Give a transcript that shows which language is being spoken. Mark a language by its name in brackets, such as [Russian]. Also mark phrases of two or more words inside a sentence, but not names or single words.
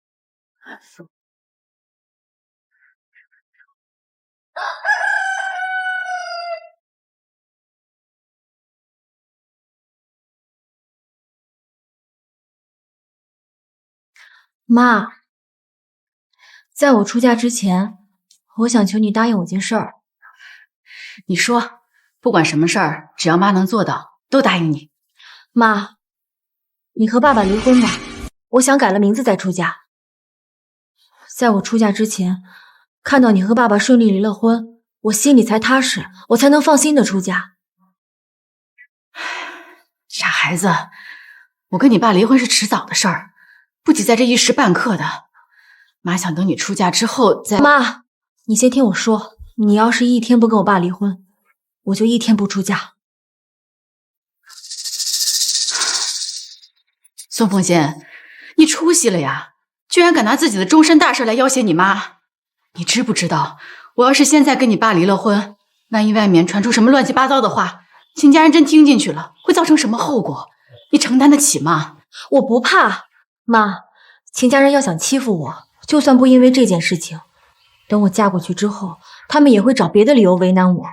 [Chinese] 媽，在我出嫁之前，我想求你答應我件事兒。你說，不管什麼事兒，只要媽能做到，都答應你。媽，你和爸爸離婚吧，我想改了名字再出嫁。在我出嫁之前，看到你和爸爸順利離了婚，我心裡才踏實，我才能放心的出嫁。傻孩子，我跟你爸離婚是遲早的事兒，不急在這一時半刻的。媽想等你出嫁之後再…… 媽，你先聽我說，你要是一天不跟我爸離婚，我就一天不出嫁。宋凤仙，你出息了呀，居然敢拿自己的终身大事來要挾你媽。你知不知道，我要是現在跟你爸離了婚，萬一外面傳出什麼亂七八糟的話，秦家人真聽進去了，會造成什麼後果？你承擔得起嗎？我不怕。媽，秦家人要想欺負我，就算不因為這件事情，等我嫁過去之後，他們也會找別的理由為難我。